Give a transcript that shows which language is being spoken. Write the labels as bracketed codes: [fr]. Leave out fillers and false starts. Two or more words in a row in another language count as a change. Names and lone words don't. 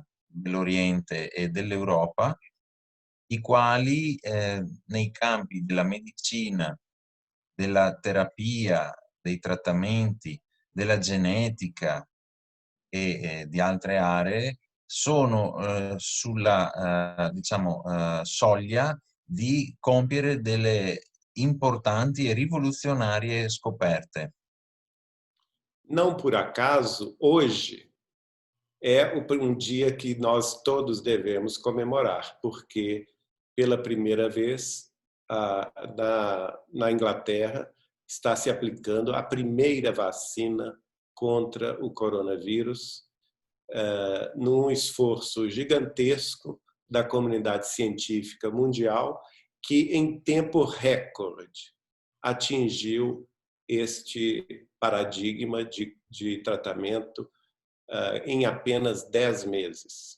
[it] dell'Oriente e dell'Europa, i quali nei campi della medicina, della terapia, dei trattamenti, della genetica e di altre aree sono sulla diciamo, soglia di compiere delle importanti e rivoluzionarie scoperte. [pt] Não por acaso, hoje é dia que nós todos devemos comemorar, porque pela primeira vez na Inglaterra está se aplicando a primeira vacina contra o coronavírus, num esforço gigantesco da comunidade científica mundial, que em tempo recorde atingiu este paradigma de tratamento em apenas 10 meses.